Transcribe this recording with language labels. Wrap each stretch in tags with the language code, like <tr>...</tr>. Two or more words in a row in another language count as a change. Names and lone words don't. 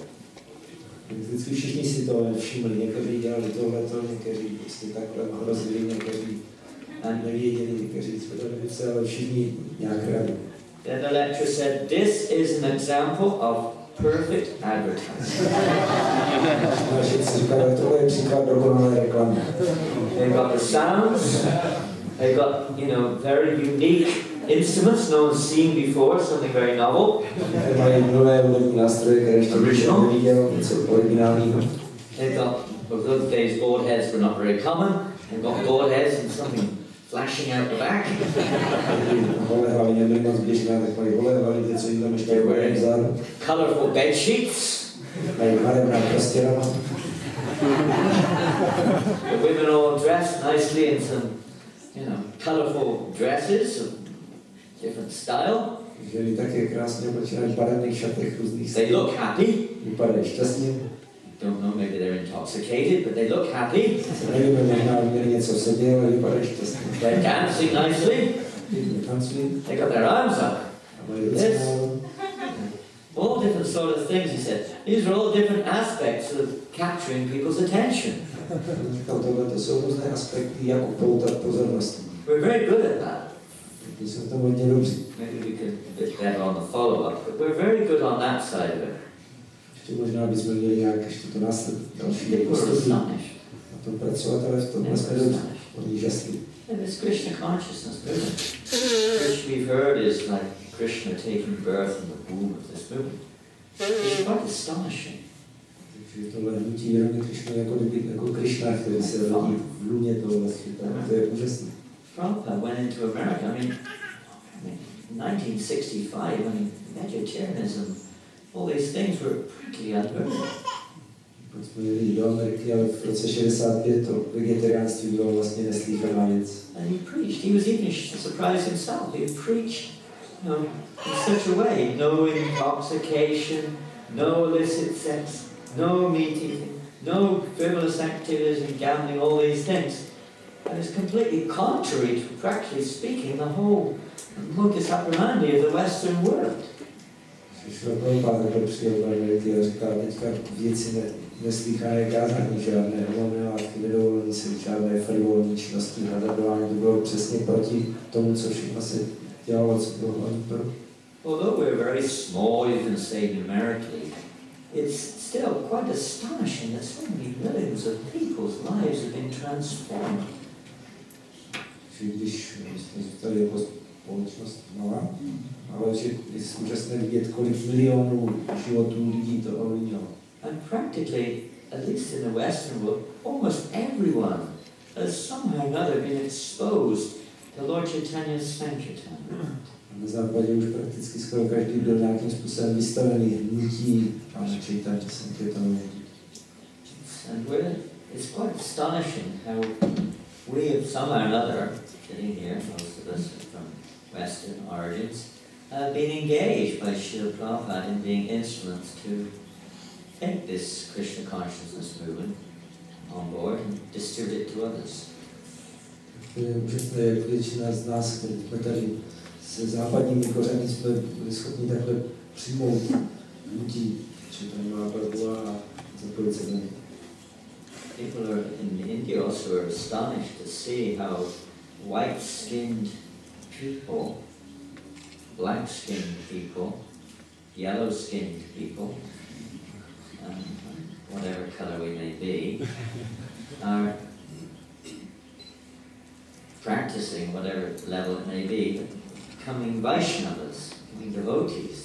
<cs>Vždycky všichni si to všimli, někteří dělali tohleto, někteří prostě takhle hrozili, někteří nevěděli, někteří svedali více, ale všichni nějak reagovali.</cs> <en>Then the lecturer said, this is an example of perfect advertising.</en> <cs>Všichni říkají, to je příklad dokonalé reklamy.</cs> <en>They've got the sounds, they've got, very unique instruments no one's seen before, something very novel.</en> <cs>Mají nové hudební nástroje, které ještě neviděl, něco originálního.</cs> <en>They've got, well, those days gold heads were not very common. They've got gold heads and something flashing out the back.</en> <cs>Holé hlavy nebyly moc běžné, tak mají holé hlavy, něco jim tam ještě bude vzadu.</cs> <en>Colourful bed sheets.</en> <cs>Mají barevná prostěrana.</cs> <en>The women all dressed nicely in some, colourful dresses of different style.</en> <cs>Ženy také krásně oblečené v barevných šatech různých</cs> <en>They look happy.</en> <cs>Vypadají šťastně.</cs> <en>Don't know, maybe they're intoxicated, but they look happy.</en> <cs>Nevíme, možná měli něco v sobě, ale vypadají šťastně.</cs> <en>They're dancing nicely.</en> <cs>Tancují.</cs> <en>They got their arms up.</en> <cs>A mají ruce</cs> <en>Yes.</en> <cs>nahoru.</cs> <en>All different sort of things, he said. These are all different aspects of capturing people's attention.</en> <cs>Říkal, tohle to jsou různé aspekty, jak upoutat pozornost.</cs> <en>We're very good at that.</en> <cs>My jsme tam hodně dobří.</cs> <en>Maybe we could a bit better on the follow-up, but we're very good on that side of it.</en> <cs>Ještě možná bychom měli nějak ještě to následně další</cs> <en>People are</en> <cs>postupy</cs> <en>astonished.</en> <cs>na tom pracovat, ale v tom</cs> <en>They</en> <cs>jsme</cs> <en>were</en> <cs>dobří.</cs> <en>astonished.</en> <cs>Oni žasli.</cs> <en>And this Krishna consciousness movement, which we've heard is like Krishna taking birth in the womb of this movement. It's quite astonishing.</en> <cs>Takže tohle hnutí vědomě Krišna jako Krišna, který se rodí v luně toho vlastně, to je úžasné.</cs> <en>Prabhupada went into America, I mean 1965, vegetarianism, all these things were practically unheard of.</en> <cs>Pak jsme jeli do Ameriky, ale v roce 65 to vegetariánství bylo vlastně neslýchaná věc.</cs> <en>And he preached. He was even surprised himself. He preached, in such a way: no intoxication, no illicit sex, no meat eating, no frivolous activities and gambling, all these things. And it's completely contrary to, practically speaking, the whole</en> <la>modus operandi</la> <en>of the Western world.</en> <cs>Přišel Prabhupada, kdo přijel do Ameriky a říkal, teďka věci neslýchané kázání, žádné nevolné látky, nedovolení se, žádné frivolní činnosti, nadadování, to bylo přesně proti tomu, co všechno se dělalo, co bylo hlavní pro.</cs> <en>Although we're very small, you can say numerically, it's still quite astonishing that so many millions of people's lives have been transformed.</en> <cs>Když jsme zůstali jako společnost malá, ale že je úžasné vidět, kolik milionů životů lidí to ovlivnilo.</cs> <en>And practically, at least in the Western world, almost everyone has somehow or another been exposed to Lord Chaitanya's Sankirtan.</en> <cs>Na západě už prakticky skoro každý byl nějakým způsobem vystavený hnutí Pána Chaitanya Sankirtanu.</cs> <en>And it's quite astonishing how we have somehow or another, sitting here, most of us from Western origins, have been engaged by Srila Prabhupada in being instruments to take this Krishna consciousness movement on board and distribute it to others.</en> <cs>To je úžasné, jak většina z nás, kteří jsme tady se západními kořeny, jsme byli schopni takhle přijmout hnutí Chaitanya Mahaprabhu a zapojit se do něj.</cs> <en>People are in India also are astonished to see how white-skinned people, black-skinned people, yellow-skinned people, whatever color we may be, are practicing whatever level it may be, becoming Vaishnavas, becoming devotees.</en>